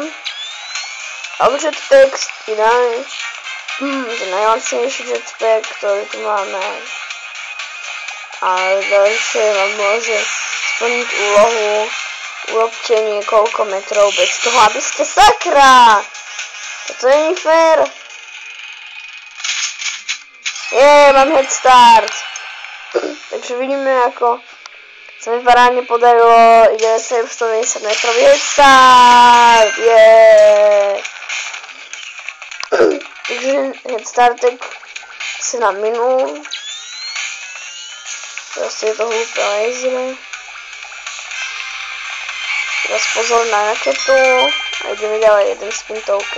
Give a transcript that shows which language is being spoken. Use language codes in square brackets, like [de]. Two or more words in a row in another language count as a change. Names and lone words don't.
[sk] Jetpack ideálne, to najlacnejší jetpack, ktorý tu máme. A ďalšie vám môže splniť úlohu, urobte niekoľko metrov bez toho, aby ste sakra! Toto je nie fér. Mám [en] head start. [sk] Takže vidíme, ako sa mi parádne podarilo. Ide 790 metrový [en] head start. [sk] Takže head startek sa nám minul. Teraz je to hlúpe lasery. Teraz pozor na raketu. A ideme ďalej, jeden [en] spin token.